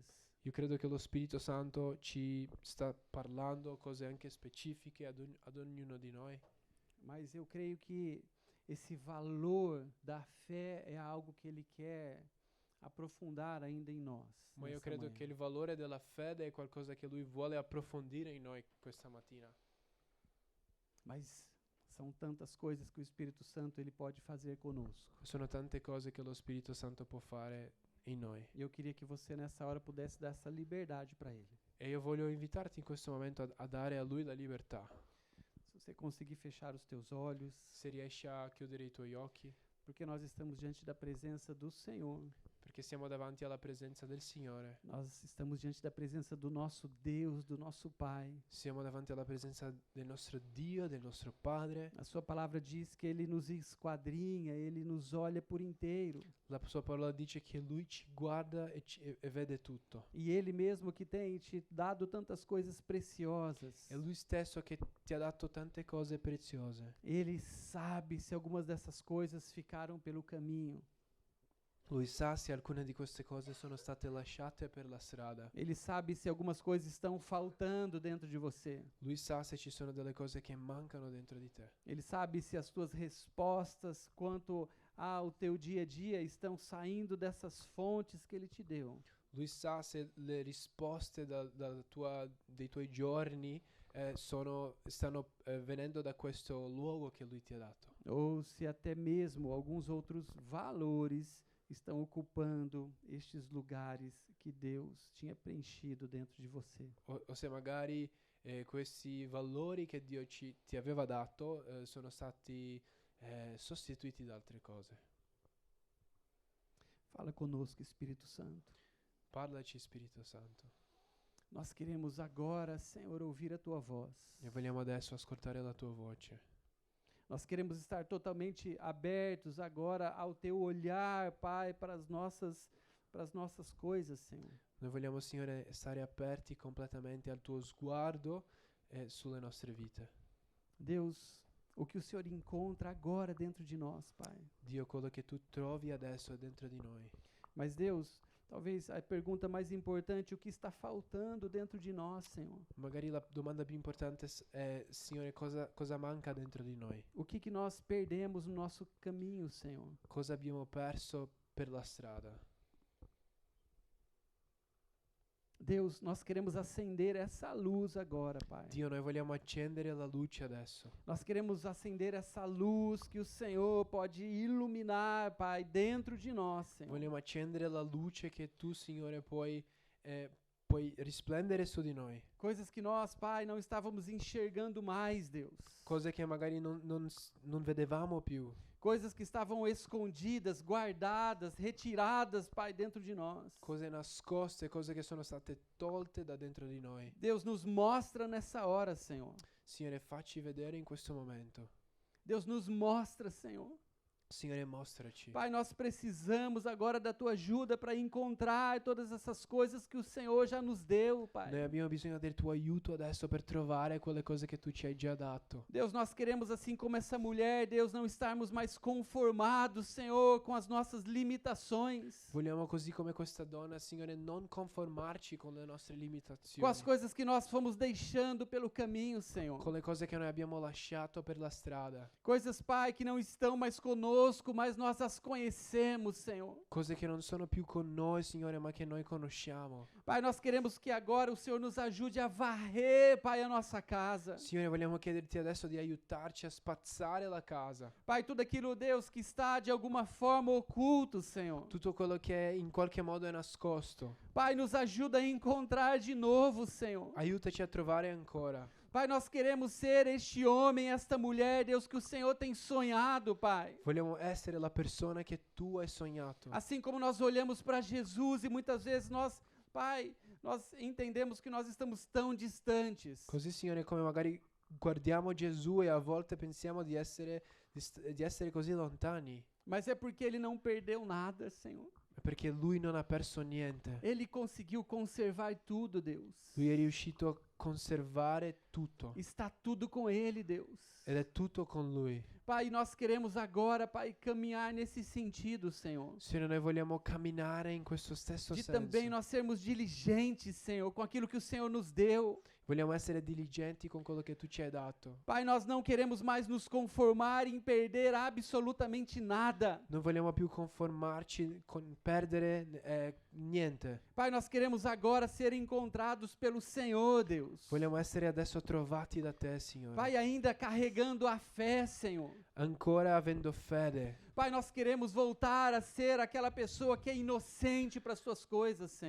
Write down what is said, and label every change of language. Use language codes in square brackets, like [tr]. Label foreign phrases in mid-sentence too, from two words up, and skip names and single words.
[it] Io credo che lo Spirito Santo ci sta parlando cose anche specifiche ad ognuno di noi, [pt] Mas eu creio que esse valor da fé é algo que Ele quer aprofundar ainda em nós. [it] ma io [pt] nessa [it] credo [pt] manhã. [it] che il valore della fede è qualcosa che Lui vuole approfondire in noi questa mattina. [pt] Mas são tantas coisas que o Espírito Santo ele pode fazer conosco. [it] Sono tante cose che lo Spirito Santo può fare in noi. [pt] E eu queria que você nessa hora pudesse dar essa liberdade para Ele. [it] E io voglio invitarti in questo momento a dare a Lui la libertà. [pt] Se você conseguir fechar os teus olhos, [it] Se riesci a chiudere i tuoi occhi, [pt] porque nós estamos diante da presença do Senhor. [it] perché siamo davanti alla presenza del Signore. [pt] Nós estamos diante da presença do nosso Deus, do nosso Pai. [it] Siamo davanti alla presenza del nostro Dio, del nostro Padre. [pt] A sua palavra diz que Ele nos esquadrinha, Ele nos olha por inteiro. [it] La sua parola dice che Lui ci guarda e vede tutto. [pt] E Ele mesmo que tem te dado tantas coisas preciosas. [it] È Lui stesso che ti ha dato tante cose preziose. [pt] Ele sabe se algumas dessas coisas ficaram pelo caminho. [it] Lui sa se alcune di queste cose sono state lasciate per la strada. [pt] Ele sabe se algumas coisas estão faltando dentro de você. [it] Lui sa se ci sono delle cose che mancano dentro di te. [pt] Ele sabe se as tuas respostas quanto ao teu dia a dia estão saindo dessas fontes que Ele te deu. [it] Lui sa se le risposte dei tuoi giorni stanno venendo da questo luogo che Lui ti ha dato. [pt] Ou se até mesmo alguns outros valores estão ocupando estes lugares que Deus tinha preenchido dentro de você. [it] O se magari questi valori che Dio ti aveva dato sono stati sostituiti da altre cose. [pt] Fala conosco, Espírito Santo. [it] Parlaci, Spirito Santo. [pt] Nós queremos agora, Senhor, ouvir a Tua voz. [it] E vogliamo adesso ascoltare la tua voce. [pt] Nós queremos estar totalmente abertos agora ao Teu olhar, Pai, para as nossas coisas, Senhor. [it] Noi vogliamo, Signore, stare aperti completamente al tuo sguardo sulle nostre vite. [pt] Deus, o que o Senhor encontra agora dentro de nós, Pai. [it] Dio, quello che tu trovi adesso è dentro di noi. [pt] Mas Deus, talvez a pergunta mais importante, o que está faltando dentro de nós, Senhor? [it] Magari la domanda più importante è, Signore, cosa manca dentro di noi? [pt] O que nós perdemos no nosso caminho, Senhor? [it] Cosa abbiamo perso per la strada? [pt] Deus, nós queremos acender essa luz agora, Pai. [it] Dio, noi vogliamo accendere la luce adesso. [pt] Nós queremos acender essa luz que o Senhor pode iluminar, Pai, dentro de nós, Senhor. [it] Vogliamo accendere la luce che tu, Signore, puoi risplendere su di noi. [pt] Coisas que nós, Pai, não estávamos enxergando mais, Deus. [it] Cose che magari non vedevamo più. [pt] Coisas que estavam escondidas, guardadas, retiradas, Pai, dentro de nós. [it] Cose nascoste, cose che sono state tolte da dentro di noi. [pt] Deus, nos mostra nessa hora, Senhor. [it] Signore, facci vedere in questo momento. [pt] Deus, nos mostra, Senhor. [it] Signore, mostraci. [pt] Pai, nós precisamos agora da tua ajuda para encontrar todas essas coisas que o Senhor já nos deu, Pai. [it] Noi abbiamo bisogno del tuo aiuto adesso per trovare quelle cose che tu ci hai già dato. [pt] Deus, nós queremos, assim como essa mulher, Deus, não estarmos mais conformados, Senhor, com as nossas limitações, [it] Vogliamo così come questa donna, Signore, non conformarci con le nostre [pt] com [it] limitazioni, [pt] as coisas que nós fomos deixando pelo caminho, Senhor. [it] con le cose che noi abbiamo lasciato per la strada, [pt] Coisas, Pai, que não estão mais conosco, mas nós as conhecemos, Senhor. [it] cose che non sono più con noi, Signore, ma che noi conosciamo. [pt] Pai, nós queremos que agora o Senhor nos ajude a varrer, Pai, a nossa casa. [it] Signore, vogliamo chiederti adesso di aiutarci a spazzare la casa. [pt] Pai, tudo aquilo, Deus, que está de alguma forma oculto, Senhor. [it] Tutto quello che in qualche modo è nascosto. [pt] Pai, nos ajuda a encontrar de novo, Senhor. [it] Aiutaci a trovare ancora. [pt] Pai, nós queremos ser este homem, esta mulher, Deus, que o Senhor tem sonhado, Pai. [it] Vogliamo essere la persona che tu hai sognato. [pt] Assim como nós olhamos para Jesus e muitas vezes nós, Pai, nós entendemos que nós estamos tão distantes. [it] Così, Signore, come magari guardiamo Gesù e a volte pensiamo di essere così lontani, [pt] Mas é porque ele não perdeu nada, Senhor. [it] perché Lui non ha perso niente. [pt] Ele conseguiu conservar tudo, Deus. [it] Lui è riuscito a conservare tutto [pt] Está tudo com ele, Deus. [it] ed è tutto con Lui. [pt] Pai, nós queremos agora, Pai, caminhar nesse sentido, Senhor. [it] Signore, noi vogliamo camminare in questo stesso [pt] De [it] senso. [pt] também nós sermos diligentes, Senhor, com aquilo que o Senhor nos deu. [it] Vogliamo essere diligenti con quello che tu ci hai dato. [pt] Pai, nós não queremos mais nos conformar em perder absolutamente nada. [it] Non vogliamo più conformarci con perdere niente. [pt] Pai, nós queremos agora ser encontrados pelo Senhor, Deus. [it] Vogliamo essere adesso trovati da te, Signore. [pt] Pai, ainda carregando a fé, Senhor. [it] Ancora avendo fede. [pt] Pai, nós queremos voltar a ser aquela pessoa que é inocente para as suas coisas, Senhor.